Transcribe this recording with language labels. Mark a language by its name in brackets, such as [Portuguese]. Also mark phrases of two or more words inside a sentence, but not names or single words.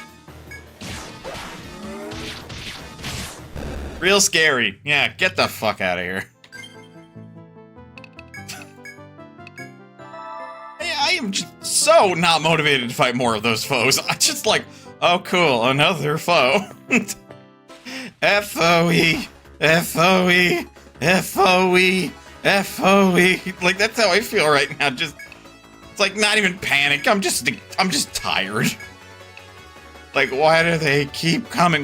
[English] Real scary. Yeah, get the fuck out of here. I am just so not motivated to fight more of those foes. I'm just like, oh cool, another foe. F-O-E, F-O-E, F-O-E, F-O-E. Like, that's how I feel right now. Just, it's like not even panic. I'm just tired. Like, why do they keep coming?